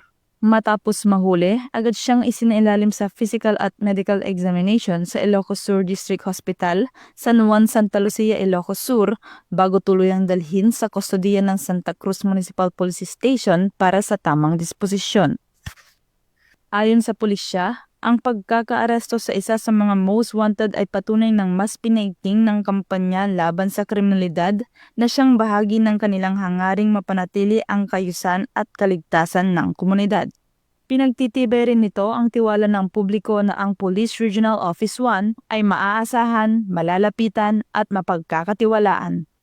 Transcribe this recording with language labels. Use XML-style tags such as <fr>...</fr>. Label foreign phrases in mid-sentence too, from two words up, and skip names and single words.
<tl>Matapos mahuli, agad siyang isinailalim sa physical at</tl> <en>medical examination</en> <tl>sa Ilocos Sur District Hospital, San Juan, Santa Lucia, Ilocos Sur, bago tuluyang dalhin sa kustodiya ng Santa Cruz Municipal Police Station para sa tamang disposisyon. Ayon sa pulisya, ang pagkakaaresto sa isa sa mga</tl> <en>most wanted</en> <tl>ay patunay ng mas pinaigting ng kampanya laban sa kriminalidad na siyang bahagi ng kanilang hangaring mapanatili ang kayusan at kaligtasan ng komunidad. Pinagtitibay rin nito ang tiwala ng publiko na ang Police Regional Office 1 ay maaasahan, malalapitan at mapagkakatiwalaan.</tl>